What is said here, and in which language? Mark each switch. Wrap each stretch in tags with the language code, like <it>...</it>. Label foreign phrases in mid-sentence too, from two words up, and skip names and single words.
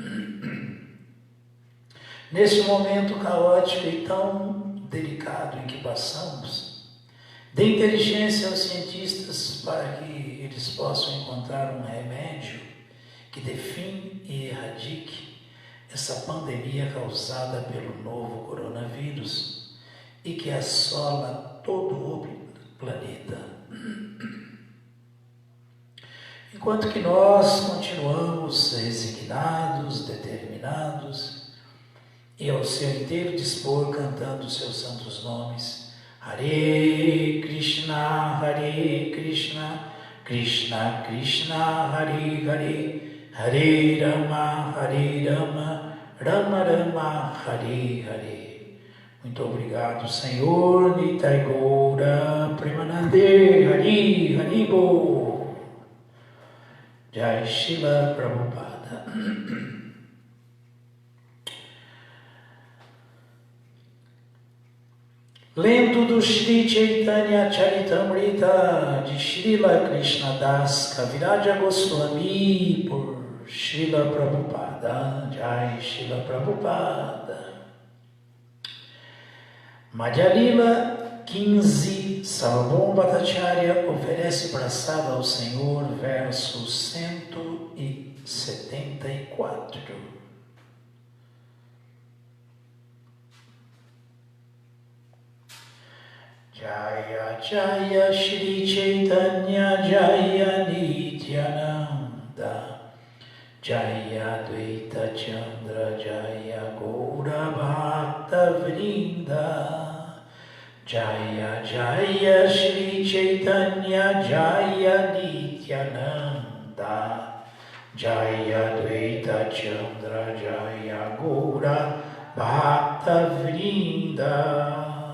<pt>neste momento caótico e tão delicado em que passamos, dê inteligência aos cientistas para que eles possam encontrar um remédio que dê fim e erradique essa pandemia causada pelo novo coronavírus e que assola todo o planeta. Enquanto que nós continuamos resignados, determinados e ao seu inteiro dispor cantando os seus santos nomes,</pt> <sa>Hare Krishna, Krishna Krishna, Hare Hare, Hare Rama, Rama Rama, Hare Hare.</sa> <pt>Muito obrigado, Senhor Nitai Gaura Premanande Hari Haribo. Jai Srila Prabhupada. Lento do Shri Chaitanya Charitamrita de Srila Krishnadas Kaviraja Goswami por Srila Prabhupada. Jai Srila Prabhupada. Madhya Lila 15, Sarvabhauma Bhattacharya oferece praçada ao Senhor, verso 174.</pt> <sa>Jaya Jaya Shri Chaitanya Jaya Nityananda Jaya Dvaita Chandra Jaya Gaura Bhakta Vrinda Jaya Jaya Shri Chaitanya Jaya Nityananda Jaya Dvaita Chandra Jaya Gaura Bhakta Vrinda.</sa>